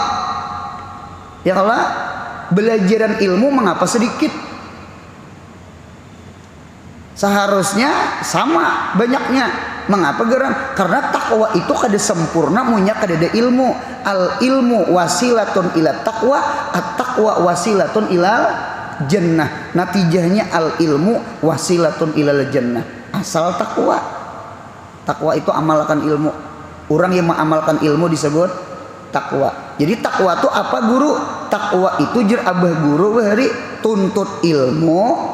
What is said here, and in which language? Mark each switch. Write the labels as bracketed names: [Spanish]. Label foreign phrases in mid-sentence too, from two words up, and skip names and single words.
[Banjar] Ya kalau belajaran ilmu mengapa sedikit? Seharusnya sama banyaknya. Mengapa gerang? Karena takwa itu kada sempurna munya kada ada ilmu. [Arabic] العلم وسيلة إلى التقوى، التقوى وسيلة إلى الجنة. Natijahnya العلم وسيلة إلى الجنة. [Banjar] Asal takwa. Takwa itu amalkan ilmu. Orang yang mengamalkan ilmu disebut takwa. Jadi takwa itu apa guru? Takwa itu jar abah guru hari tuntut ilmu.